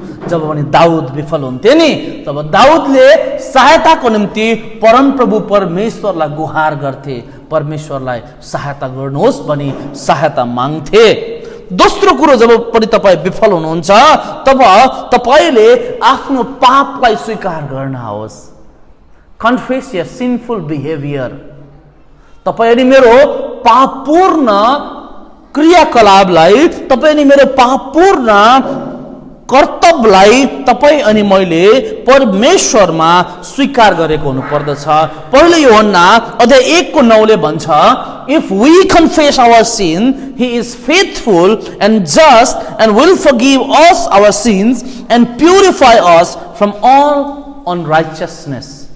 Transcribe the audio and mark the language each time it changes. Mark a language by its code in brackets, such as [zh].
[ne] जब पनि दाउद विफल हुन्थे नि, तब दाउदले सहायताको निम्ति परमप्रभु परमेश्वरलाई गुहार गर्थे, परमेश्वरलाई सहायता गर्नुहोस् भनी सहायता माग्थे। दोस्रो कुरो, जब पनि तपाईँ विफल हुनुहुन्छ तब तपाईँले आफ्नो पापलाई स्वीकार गर्नुहोस्। [en] Confess your sinful behaviour. [ne] तपाईँ अनि मेरो पापपूर्ण क्रियाकलापलाई, तपाईँ अनि मेरो पापपूर्ण कर्तव्यलाई तपाईँ अनि मैले परमेश्वरमा स्वीकार गरेको हुनुपर्दछ। पहिलो यूहन्ना अध्याय 1:9 भन्छ, [en] If we confess our sin he is faithful and just and will forgive us our sins and purify us from all unrighteousness.